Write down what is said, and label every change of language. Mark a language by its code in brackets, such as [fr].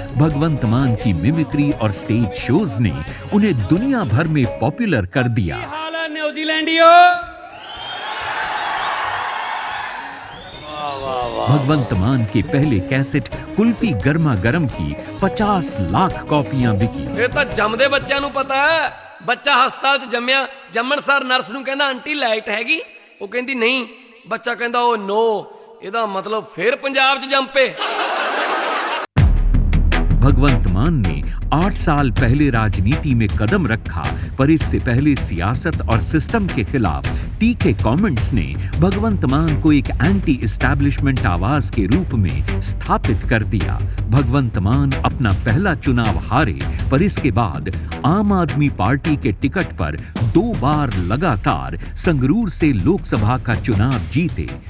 [hi] भगवंत मान की मिमिक्री और स्टेज शोज ने उन्हें दुनिया भर में पॉपुलर कर दिया। [pa] न्यूजीलैंडियो। [hi] भगवंत मान के पहले कैसेट कुल्फी गर्मा गर्म की 50 लाख कॉपियां बिकी। [pa] ਇਹ ਤਾਂ ਜੰਮਦੇ ਬੱਚਿਆਂ ਨੂੰ ਪਤਾ ਹੈ। ਬੱਚਾ ਹਸਪਤਾਲ 'ਚ ਜੰਮਿਆ, ਜੰਮਣ ਸਾਰ ਨਰਸ ਨੂੰ ਕਹਿੰਦਾ ਆਂਟੀ ਲਾਈਟ ਹੈਗੀ, ਉਹ ਕਹਿੰਦੀ ਨਹੀਂ। ਬੱਚਾ ਕਹਿੰਦਾ ਉਹ ਨੋ, ਇਹਦਾ ਮਤਲਬ ਫੇਰ ਪੰਜਾਬ 'ਚ ਜੰਮ ਪਏ। [hi] भगवंत मान ने 8 साल पहले राजनीति में कदम रखा, पर इससे पहले सियासत और सिस्टम के खिलाफ तीखे कमेंट्स ने भगवंत मान को एक एंटी एस्टैब्लिशमेंट आवाज के रूप में स्थापित कर दिया। भगवंत मान अपना पहला चुनाव हारे, पर इसके बाद आम आदमी पार्टी के टिकट पर 2 बार लगातार संगरूर से लोकसभा का चुनाव जीते।